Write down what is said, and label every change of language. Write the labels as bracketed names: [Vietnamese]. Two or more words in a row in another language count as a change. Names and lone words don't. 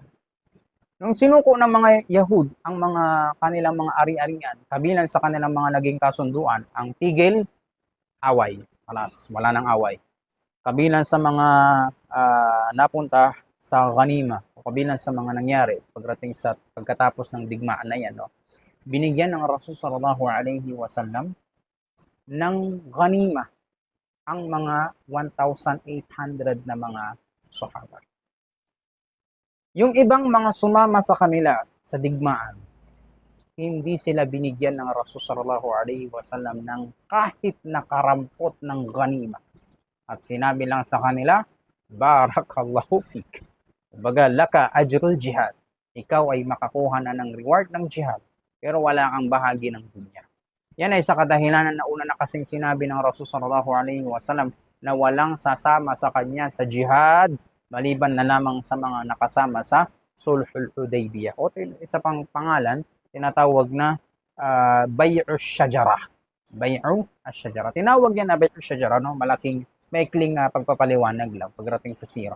[Filipino] Nung sinuko ng mga Yahud ang mga kanilang mga ari-arian, kabilang sa kanilang mga naging kasunduan, ang tigil, away. Wala nang away. Kabilang sa mga napunta sa ghanima, o kabilang sa mga nangyari pagdating sa pagkatapos ng digmaan na yan, no? Binigyan ng Rasul [Arabic] صلى الله عليه وسلم [Filipino] ng ghanima ang mga 1,800 na mga sahaba. Yung ibang mga sumama sa kanila sa digmaan, hindi sila binigyan ng Rasul [Arabic] صلى الله عليه وسلم [Filipino] ng kahit na karampot ng ghanima. At sinabi lang sa kanila, [Arabic] بارك الله فيك. [Filipino] Kumbaga, [Arabic] لك أجر الجهاد. [Filipino] Ikaw ay makakuha na ng reward ng jihad, pero wala kang bahagi ng dunya. Yan ay sa kadahilanan na una na kasing sinabi ng Rasul [Arabic] صلى الله عليه وسلم [Filipino] na walang sasama sa kanya sa jihad maliban na lamang sa mga nakasama sa Sulhul Hudaybiyah. O isa pang pangalan, tinatawag na Bay'u Shajara. Bay'u Shajara. Tinawag yan na Bay'u Shajara, no? Malaking, maikling pagpapaliwanag lang pagdating sa sira.